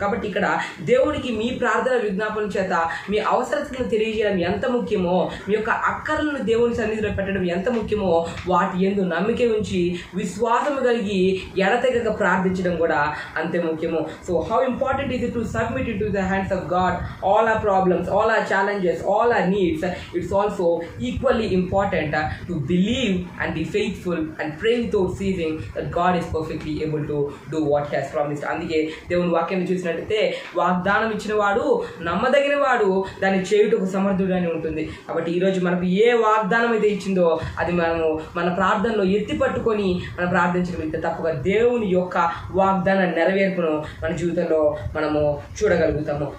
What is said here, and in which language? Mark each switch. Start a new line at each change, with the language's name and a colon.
Telugu: కాబట్టి ఇక్కడ దేవుడికి మీ ప్రార్థన విజ్ఞాపన చేత మీ అవసరతలను తెలియజేయడం ఎంత ముఖ్యమో, మీ యొక్క అక్కర్లను దేవుని సన్నిధిలో పెట్టడం ఎంత ముఖ్యమో, వాటి యందు నమ్మిక ఉంచి విశ్వాసము కలిగి ఎడతెగక ప్రార్థించడం కూడా అంతే ముఖ్యము.
English: So how important is it to submit it to the hands of God all our problems, all our challenges, all our needs. It's also equally important to believe and be faithful and pray without ceasing that God is perfectly able to do what he has promised.
Telugu: అందుకే దేవుని వాక్యాన్ని చూసినట్టయితే వాగ్దానం ఇచ్చిన వాడు నమ్మదగిన వాడు, దాన్ని చేయుటకు సమర్థుడు అని ఉంటుంది. కాబట్టి ఈరోజు మనకు ఏ వాగ్దానం అయితే ఇచ్చిందో అది మనము మన ప్రార్థనలో ఎత్తి పట్టుకొని మనం ప్రార్థించగలిగితే తప్పగా దేవుని యొక్క వాగ్దాన నెరవేర్పును మన జీవితంలో మనము చూడగలుగుతాము.